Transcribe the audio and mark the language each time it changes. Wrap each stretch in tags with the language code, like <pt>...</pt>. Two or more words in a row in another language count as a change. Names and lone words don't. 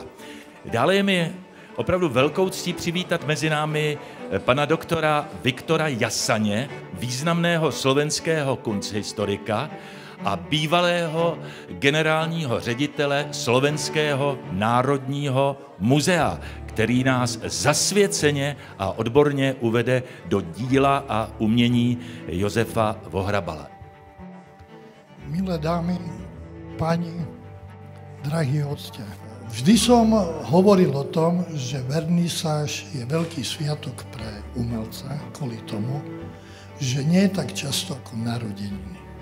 <cs>Dále je mi opravdu velkou ctí přivítat mezi námi pana doktora Viktora Jasaně, významného slovenského kunsthistorika a bývalého generálního ředitele Slovenského národního muzea, který nás zasvěceně a odborně uvede do díla a umění Josefa Vohrabala.</cs> <sk>Milé dámy, páni, drahí hostia. Vždy som hovoril o tom, že vernisáž je veľký sviatok pre umelca kvôli tomu, že nie je tak často ako narodeniny.</sk>